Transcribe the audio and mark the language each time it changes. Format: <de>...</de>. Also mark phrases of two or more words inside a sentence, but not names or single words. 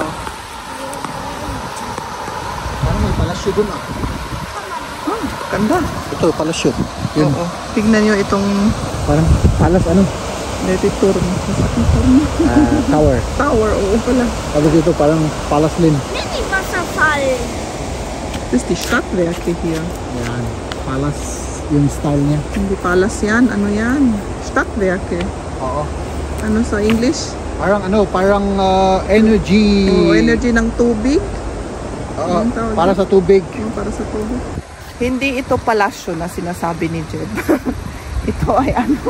<tl>Parang may palasyo dun, ah. Ganda. Ito, palasyo. Yun. Oo. Tignan nyo itong Parang palas, ano? tower. Tower. Oo pala. Tapos ito, parang palas din.</tl> <de>Nicht die Wasserfall. Das ist die Stadtwerke hier.</de> <tl>Yan. Palas yung style niya. Hindi palas yan. Ano yan? Stadtwerke. Oo. Ano sa English? Parang energy. Oh, energy ng tubig. Anong tawag Para sa tubig. Para sa tubig. Hindi ito palasyo na sinasabi ni Jeb.</tl>